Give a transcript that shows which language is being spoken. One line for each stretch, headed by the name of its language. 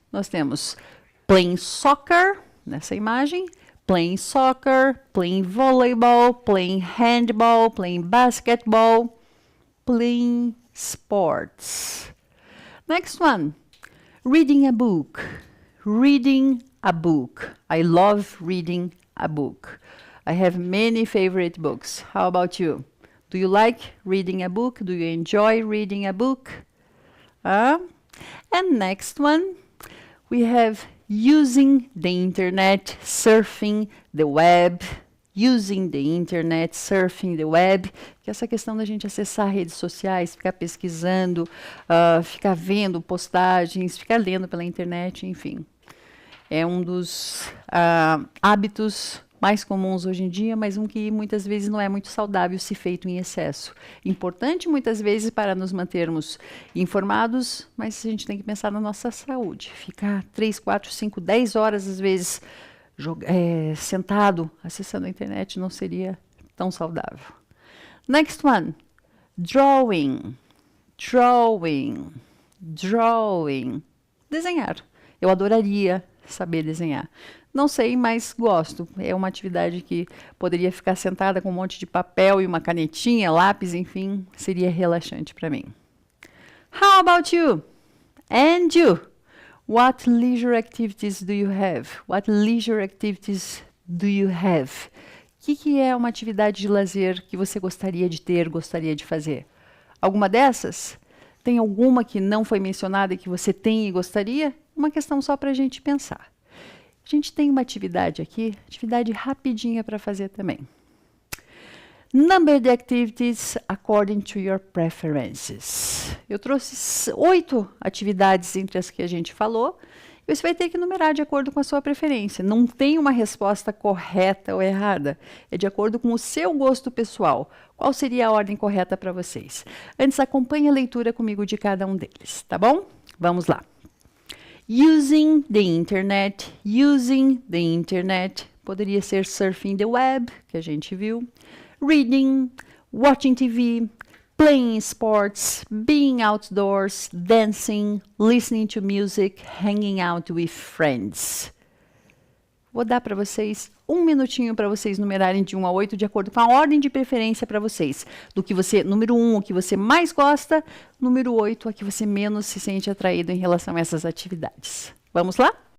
Portuguese: Nós temos
English: playing soccer,
Portuguese: nessa imagem,
English: playing soccer, playing volleyball, playing handball, playing basketball, playing sports. Next one, reading a book, reading a book. I love reading a book. I have many favorite books. How about you? Do you like reading a book? Do you enjoy reading a book? And next one, we have using the internet, surfing the web,
Portuguese: using the internet, surfing the web, que é essa questão da gente acessar redes sociais, ficar pesquisando, ficar vendo postagens, ficar lendo pela internet, enfim. É um dos hábitos mais comuns hoje em dia, mas um que muitas vezes não é muito saudável se feito em excesso. Importante muitas vezes para nos mantermos informados, mas a gente tem que pensar na nossa saúde. Ficar 3, 4, 5, 10 horas às vezes sentado acessando a internet não seria tão saudável.
English: Next one, drawing, drawing, drawing.
Portuguese: Desenhar. Eu adoraria saber desenhar. Não sei, mas gosto. É uma atividade que poderia ficar sentada com um monte de papel e uma canetinha, lápis, enfim, seria relaxante para mim.
English: How about you? And you? What leisure activities do you have? What leisure activities do you have?
Portuguese: O que é uma atividade de lazer que você gostaria de ter, gostaria de fazer? Alguma dessas? Tem alguma que não foi mencionada e que você tem e gostaria? Uma questão só para a gente pensar. A gente tem uma atividade aqui, atividade rapidinha para fazer também.
English: Number the activities according to your preferences.
Portuguese: Eu trouxe 8 atividades entre as que a gente falou. E você vai ter que numerar de acordo com a sua preferência. Não tem uma resposta correta ou errada. É de acordo com o seu gosto pessoal. Qual seria a ordem correta para vocês? Antes, acompanhe a leitura comigo de cada um deles, tá bom? Vamos lá.
English: Using the internet, using the internet,
Portuguese: poderia ser
English: surfing the web,
Portuguese: que a gente viu,
English: reading, watching TV, playing sports, being outdoors, dancing, listening to music, hanging out with friends.
Portuguese: Vou dar para vocês 1 minutinho para vocês numerarem de 1 a 8 de acordo com a ordem de preferência para vocês. Do que você, número 1, o que você mais gosta, número 8, a que você menos se sente atraído em relação a essas atividades. Vamos lá?